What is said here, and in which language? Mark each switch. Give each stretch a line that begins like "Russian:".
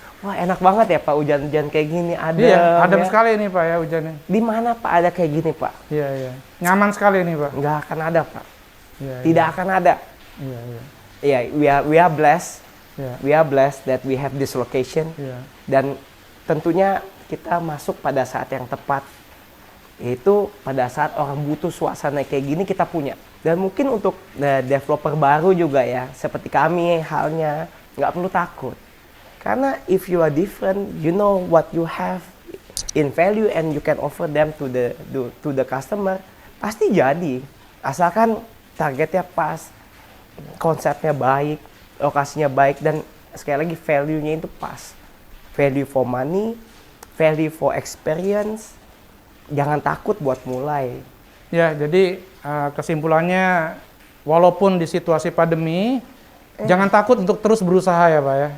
Indonesian: Wah, enak banget ya Pak, hujan-hujan kayak gini, adem sekali nih Pak ya hujannya. Di mana Pak ada kayak gini Pak? Nyaman sekali nih Pak. Nggak akan ada Pak. Tidak akan ada.
English: We are blessed. We are blessed that we have this location.
Indonesian: Dan tentunya kita masuk pada saat yang tepat. Yaitu pada saat orang butuh suasana kayak gini kita punya. Dan mungkin untuk developer baru juga ya, seperti kami halnya, nggak perlu takut. Karena
English: if you are different, you know what you have in value and you can offer them to the customer,
Indonesian: pasti jadi. Asalkan targetnya pas, konsepnya baik, lokasinya baik, dan sekali lagi value-nya itu pas.
English: Value for money, value for experience.
Indonesian: Jangan takut buat mulai. Ya, jadi kesimpulannya, walaupun di situasi pandemi, jangan takut untuk terus berusaha ya Pak ya.